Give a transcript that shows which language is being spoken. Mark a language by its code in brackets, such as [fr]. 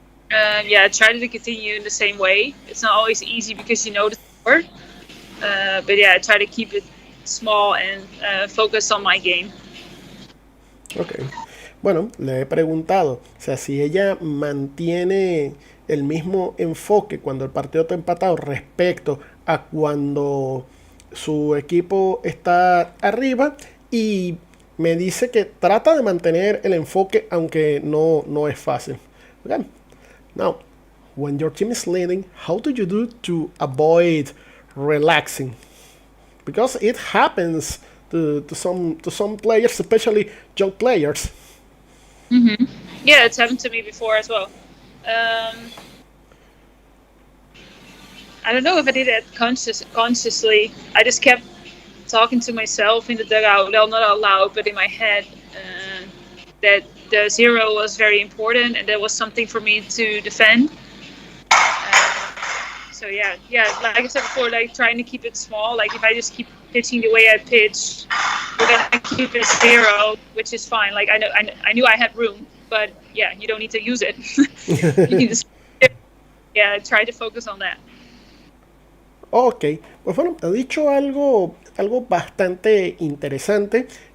[en] Yeah, try to continue in the same way. It's not always easy because you know the score. But yeah, try to keep it small and focus on my game. Okay. [es] Bueno, le he preguntado, o sea, si ella mantiene el mismo enfoque cuando el partido está empatado respecto a cuando su equipo está arriba, y me dice que trata de mantener el enfoque aunque no es fácil. [en] Okay. Now, when your team is leading, how do you do to avoid relaxing? Because it happens to some players, especially young players. Mm-hmm. Yeah, it's happened to me before as well. I don't know if I did it consciously. I just kept talking to myself in the dugout, well, not out loud, but in my head, that the zero was very important and that was something for me to defend. So yeah, like I said before, like trying to keep it small. Like if I just keep pitching the way I pitch, we're gonna keep it zero, which is fine. Like I knew I had room, but yeah, you don't need to use it. You need to, try to focus on that. [es] Ok, pues bueno, ha dicho algo bastante interesante.